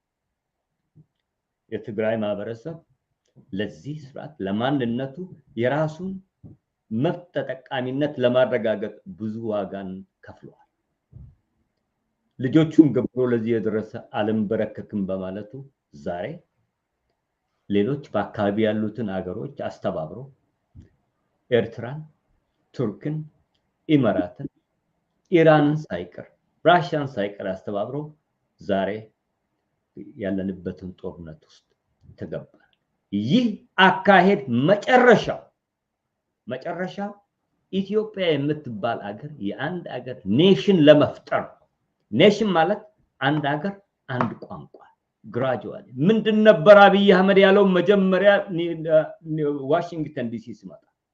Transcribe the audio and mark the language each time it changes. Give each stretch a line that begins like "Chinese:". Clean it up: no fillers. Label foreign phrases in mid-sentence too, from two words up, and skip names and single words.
Amharic: የትግራይ ማህበረሰብ ለዚህ ስርዓት ለማንነቱ የራሱን መብት ተጠቃሚነት ለማረጋገጥ ብዙ ዋጋን ከፍሏል። ልጆቹን ገብሮ ለዚህ የደረሰ ዓለም በረከክም በማለቱ ዛሬ ሌሎች በአካባቢ ያሉትን አገሮች አስተባብሮ ኤርትራን፣ ቱርክን፣ ኢማራትን፣ ኢራንን ሳይቀር ራሽያን ሳይቀር አስተባብሮ ዛሬ ያለንበትን ጦርነት ውስጥ ተገባ። ይህ አካሄድ መጨረሻው ኢትዮጵያ የምትባል አገር የአንድ አገር ኔሽን ለመፍጠር። ኔሽን ማለት አንድ አገር አንድ ቋንቋ ግራጁዋሊ ምንድን ነበር አብይ አህመድ ያለው መጀመሪያ ዋሽንግተን ዲሲ ሲመጣ?